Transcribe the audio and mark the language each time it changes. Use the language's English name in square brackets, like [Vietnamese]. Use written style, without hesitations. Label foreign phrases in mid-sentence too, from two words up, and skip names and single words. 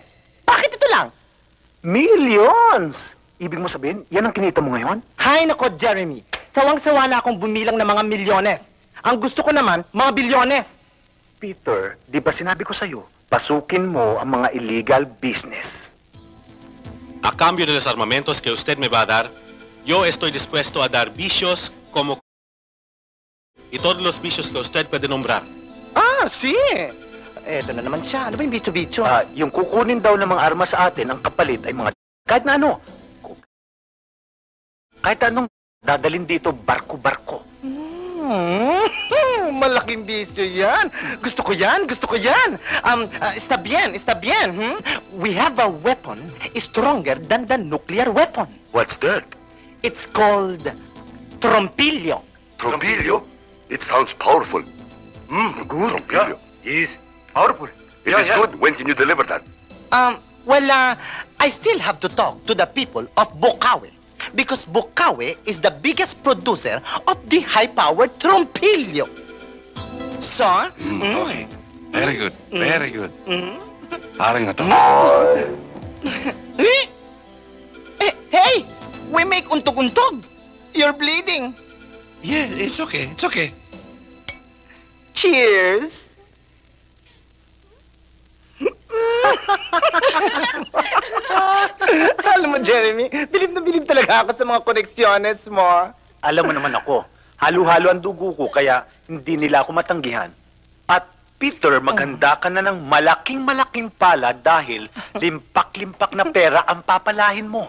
[Filipino] Bakit ito lang? [English] Millions! [Filipino] Ibig mo sabihin, yan ang kinita mo ngayon? Hay nako, Jeremy. Sawang-sawa na akong bumilang ng mga milyones. Ang gusto ko naman, mga bilyones. Peter, di ba sinabi ko sa'yo, pasukin mo ang mga [English] illegal business. [Spanish] A cambio de los armamentos que usted me va a dar, yo estoy dispuesto a dar vicios como y todos los vicios que usted puede nombrar. Sí. [Filipino] Eto na naman siya. Ano ba yung bicho-bicho? Yung kukunin daw ng mga armas sa atin, ang kapalit ay mga... Kahit na ano. Kahit anong dadalhin dito, barko-barko. Malaking bisyo yan. Gusto ko yan, gusto ko yan. [Spanish] Está bien, está bien. [English] We have a weapon stronger than the nuclear weapon. What's that? It's called trompillo. Trompillo? It sounds powerful. Good. Trompillo. Yes, powerful. It is good. When can you deliver that? I still have to talk to the people of Bukawi because Bukawi is the biggest producer of the high-powered trompillo. So, Okay. Very good. Very good. [Filipino] Parang ito. [English] Hey! We make untog-untog. You're bleeding. Yeah, it's okay. It's okay. Cheers! [Filipino] Alam mo, Jeremy, bilib na bilib talaga ako sa mga koneksyones mo. Alam mo naman ako, halo-halo ang dugo ko, kaya hindi nila ako matanggihan. At Peter, maghanda ka na ng malaking-malaking pala dahil limpak-limpak na pera ang papalahin mo.